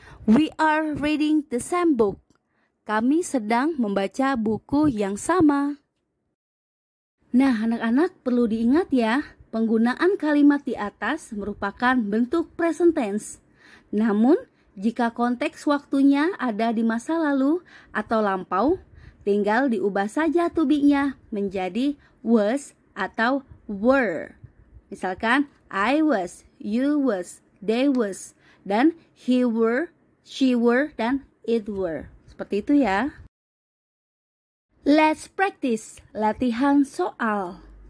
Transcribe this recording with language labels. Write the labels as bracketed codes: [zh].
[en] We are reading the same book. [id] Kami sedang membaca buku yang sama. Nah, anak-anak perlu diingat ya, penggunaan kalimat di atas merupakan bentuk present tense. Namun, jika konteks waktunya ada di masa lalu atau lampau, tinggal diubah saja to be-nya menjadi was atau were. Misalkan, I was, you was, they was, dan he were, she were, dan it were. Seperti itu ya. [en] Let's practice latihan soal.